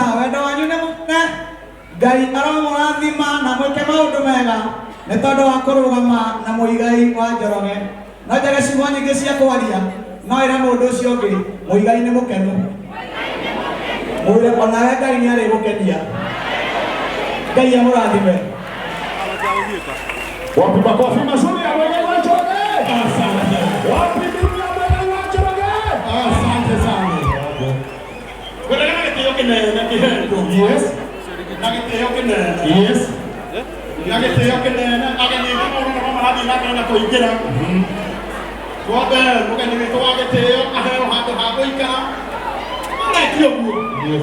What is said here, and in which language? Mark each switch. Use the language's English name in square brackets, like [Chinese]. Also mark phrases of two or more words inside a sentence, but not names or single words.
[Kikuyu] Wendo wanyu nĩ mũnene, Ngai aromũrathima na mwĩke maũndũ mega nĩ tondũ wa kũrũgama na mũigai wa Njoroge. No njage ciugo nyingĩ cia kwaria, no ĩra mũndũ ũcio ũngĩ mũigai nĩ mũkenu. Mwĩre onawe Ngai nĩ arĩgũkenia. Ngai amũrathime. [Swahili] Wapi makofi mazuri ya Mwenge wa Njoroge? Asante. Wapi ndugu ya Mwenge wa Njoroge? Asante sana. [Kikuyu] Kwenda na gĩtĩo kĩnene kĩhetwo. Yes. Na gĩtĩo kĩnene. Yes. Na gĩtĩo kĩnene ageni aitũ mũno no marathiĩ na mbere na kũingĩra. Twambe mũgeni witũ wa gĩtĩo aheo handũ ha gũikara. Arĩkia ũguo. Yes.